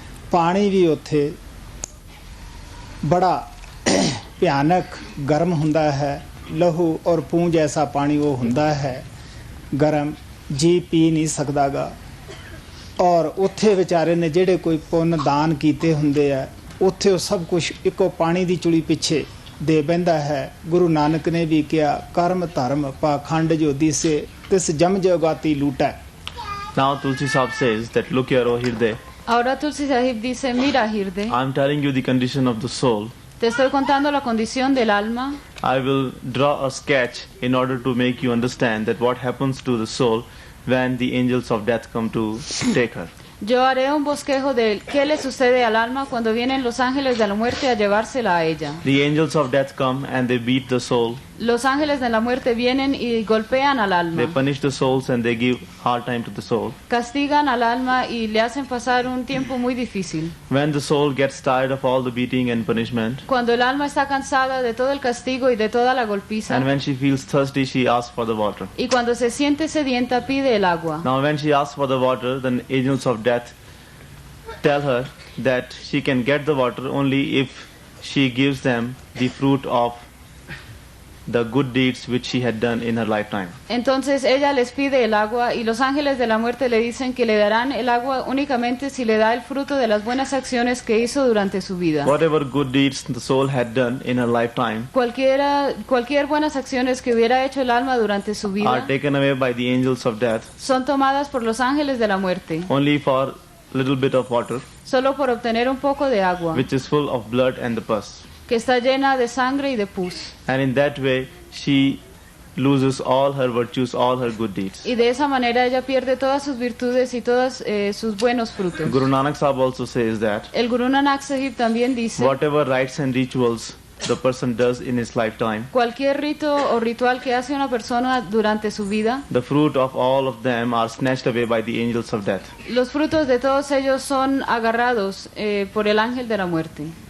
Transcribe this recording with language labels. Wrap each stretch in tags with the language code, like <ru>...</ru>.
<pa>ਪਾਣੀ ਵੀ ਉੱਥੇ ਬੜਾ ਭਿਆਨਕ ਗਰਮ ਹੁੰਦਾ ਹੈ, ਲਹੂ ਔਰ ਪੂੰਝ ਐਸਾ ਪਾਣੀ ਉਹ ਹੁੰਦਾ ਹੈ, ਗਰਮ, ਜੀ ਪੀ ਨਹੀਂ ਸਕਦਾਗਾ। ਔਰ ਉੱਥੇ ਵਿਚਾਰੇ ਨੇ ਜਿਹੜੇ ਕੋਈ ਪੁੰਨ ਦਾਨ ਕੀਤੇ ਹੁੰਦੇ ਆ, ਉੱਥੇ ਉਹ ਸਭ ਕੁਝ ਇੱਕੋ ਪਾਣੀ ਦੀ ਚੁਲੀ ਪਿੱਛੇ ਦੇ ਬਹਿੰਦਾ ਹੈ। ਗੁਰੂ ਨਾਨਕ ਨੇ ਵੀ ਕਿਹਾ, ਕਰਮ ਧਰਮ ਪਾਖੰਡ ਜੋ ਦੀਸੇ ਤਿਸ ਜਮ ਜਗਾਤੀ ਲੂਟੈ।</pa> <en>Now Tulsi Sahib says that, look here, O Hirde,</en> <es>Ahora Tulsi Sahib dice, mira Hirde,</es> <en>I am telling you the condition of the soul.</en> <es>te estoy contando la condición del alma.</es> <en>I will draw a sketch in order to make you understand that what happens to the soul when the angels of death come to take her.</en> <es>Yo haré un bosquejo de qué le sucede al alma cuando vienen los ángeles de la muerte a llevársela a ella.</es> <en>The angels of death come and they beat the soul</en> <es>Los ángeles de la muerte vienen y golpean al</es> <en>They</en> <es>alma,</es> <en>punish the souls and they give hard time to the soul.</en> <es>castigan al alma y le hacen pasar un tiempo muy difícil.</es> <en>When the soul gets tired of all the beating and punishment,</en> <es>Cuando el alma está cansada de todo el castigo y de toda la golpiza,</es> <en>and when she feels thirsty, she asks for the water.</en> <es>y cuando se siente sedienta pide el agua.</es> <en>Now when she asks for the water, then angels of death tell her that she can get the water only if she gives them the fruit of the good deeds which she had done in her lifetime.</en> <es>Entonces ella les pide el agua y los ángeles de la muerte le dicen que le darán el agua únicamente si le da el fruto de las buenas acciones que hizo durante su vida.</es> <en>Whatever good deeds the soul had done in her lifetime</en> <es>Cualquier buenas acciones que hubiera hecho el alma durante su</es> <en>are</en> <es>vida</es> <en>taken away by the angels of death</en> <es>son tomadas por los ángeles de la muerte,</es> <en>only for a little bit of water,</en> <es>solo por obtener un poco de agua,</es> <en>which is full of blood and the pus.</en> <es>que está llena de sangre y de pus.</es> <en>And in that way, she loses all her virtues, all her good deeds.</en> <es>Y de esa manera ella pierde todas sus virtudes y todos sus buenos frutos.</es> <en>Guru Nanak Sahab also says that</en> <es>El Guru Nanak Sahib también dice,</es> <en>whatever rites and rituals the person does in his lifetime,</en> <es>cualquier rito o ritual que hace una persona durante su vida,</es> <en>the fruit of all of them are snatched away by the angels of death.</en> <es>los frutos de todos ellos son agarrados por el ángel de la muerte.</es>